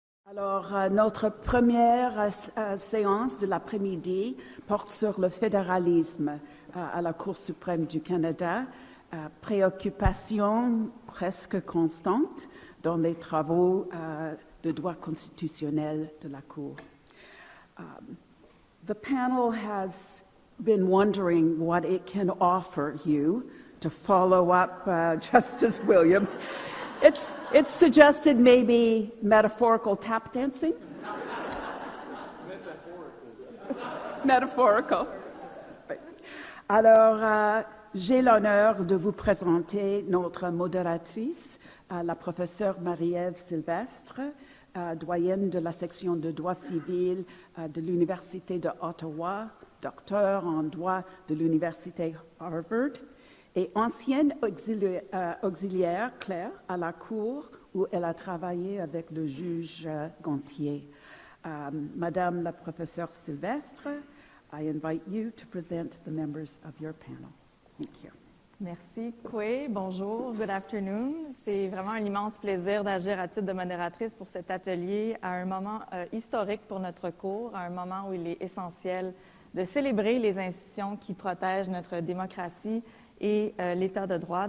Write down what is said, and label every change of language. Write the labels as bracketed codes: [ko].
[fr] Alors, notre première séance de l'après-midi porte sur le fédéralisme à la Cour suprême du Canada, préoccupation presque constante dans les travaux de droit constitutionnel de la Cour. [en] The panel has been wondering what it can offer you to follow up Justice Williams. It's suggested maybe metaphorical tap dancing. Metaphorical. [fr] Alors, j'ai l'honneur de vous présenter notre modératrice, la professeure Marie-Ève Sylvestre, doyenne de la section de droit civil de l'Université de Ottawa, docteur en droit de l'Université Harvard, et ancienne auxiliaire clerc à la Cour où elle a travaillé avec le juge Gontier. Madame la professeure Sylvestre, [en] I invite you to present the members of your panel. Thank you. [fr] Merci, Koué. Bonjour, [en] good afternoon. [fr] C'est vraiment un immense plaisir d'agir à titre de modératrice pour cet atelier à un moment historique pour notre cours, à un moment où il est essentiel de célébrer les institutions qui protègent notre démocratie et l'État de droit.